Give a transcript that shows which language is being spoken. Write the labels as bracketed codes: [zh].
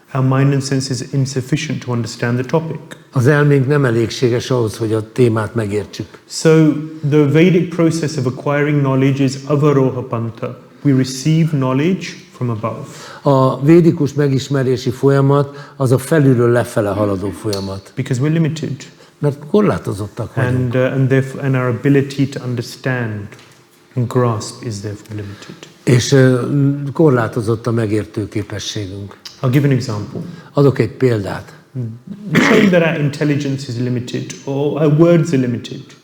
[en] Our mind and senses are insufficient to understand the topic. [hu] Az elménk nem elégséges ahhoz, hogy a témát megértsük. [en] So, the Vedic process of acquiring knowledge is avaroha panta. We receive knowledge from above. [hu] A védikus megismerési folyamat az a felülről lefele haladó folyamat. [en] Because we're limited. [hu] Mert korlátozottak vagyunk. [en] And our ability to understand and grasp is therefore limited. [hu] És korlátozott a megértő képességünk. [en] I'll give an example. [hu] Adok egy példát. [en] Showing that our intelligence is limited or our words are limited.